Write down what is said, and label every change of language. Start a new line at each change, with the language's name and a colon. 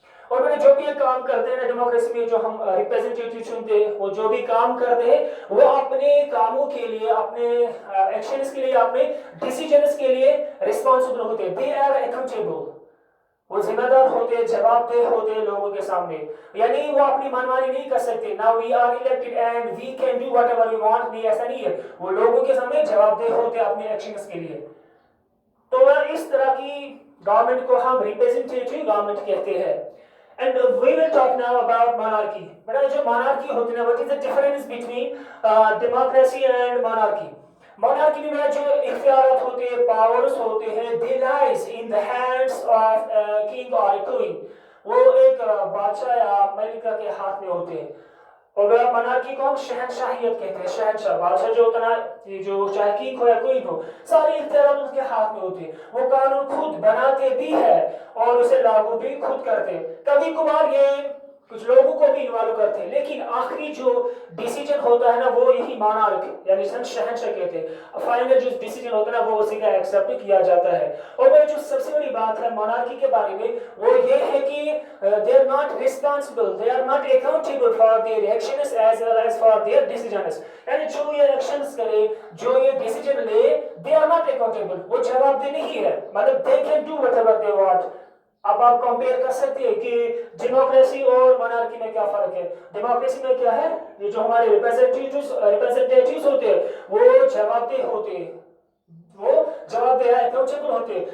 Urdu: اور میں جو بھی یہ کام کرتے ہیں نا ڈیموکریسی میں جو ہم ریپرزنٹیٹیو چنتے ہیں وہ جو بھی کام کرتے ہیں وہ اپنے کاموں کے لیے اپنے ایکشنز کے لیے اپنے ڈیسیجنز کے لیے ریسپانسبل ہوتے ہیں.
English: They are accountable.
Urdu: وہ ذمہ دار ہوتے جواب دہ ہوتے لوگوں کے سامنے یعنی وہ اپنی منمانی نہیں کر سکتے.
English: Now we are elected and we can do whatever we want.
Urdu: نہیں ایسا نہیں ہے. وہ لوگوں کے سامنے جواب دہ ہوتے اپنے ایکشنز کے لیے. تو اس طرح کی گورنمنٹ کو ہم ریپرزنٹیٹیو گورنمنٹ کہتے ہیں.
English: And we will talk now about monarchy.
Urdu: بڑا جو monarchy ہوتی ہے
English: what is the difference between democracy and monarchy.
Urdu: monarchy میں جو اختیارات ہوتے ہیں
English: Powers ہوتے ہیں they lies in the hands of a king or a queen.
Urdu: وہ ایک بادشاہ یا ملکہ کے ہاتھ میں ہوتے ہیں. اور monarchy کو ہم شہنشاہیت کہتے ہیں. شہنشاہ بادشاہ جو ہوتا ہے جو چاہے کنگ ہو یا کوئین ہو سارے اختیارات اس کے ہاتھ میں ہوتے ہیں. وہ قانون خود بناتے بھی ہے اور اسے لاگو بھی خود کرتے ہیں. کبھی کبھار یہ کچھ لوگوں کو بھی انوالو کرتے ہیں لیکن آخری جو ڈیسیجن ہوتا ہے نا وہ یہی مونارک یعنی شہنشاہ کہتے ہیں. فائنل جو ڈیسیجن ہوتا ہے نا وہ اسی کا ایکسیپٹ کیا جاتا ہے. اور وہ جو سب سے بڑی بات ہے مونارکی کے بارے میں وہ یہ ہے کہ
English: they are not responsible, they are not accountable for their actions as well as for their decisions.
Urdu: یعنی جو یہ ایکشنز کرے جو یہ ڈیسیجن لے
English: they are not accountable.
Urdu: وہ جواب دہ نہیں ہے مطلب
English: they can do whatever they want.
Urdu: اب آپ کمپیئر کر سکتے ہیں کہ ڈیموکریسی اور مونارکی میں کیا فرق ہے. ڈیموکریسی میں کیا ہے یہ جو ہمارے ریپرزنٹیٹیوز ہوتے ہیں وہ جواب دہ ہوتے ہیں وہ جواب دہ اکاؤنٹیبل ہوتے ہیں.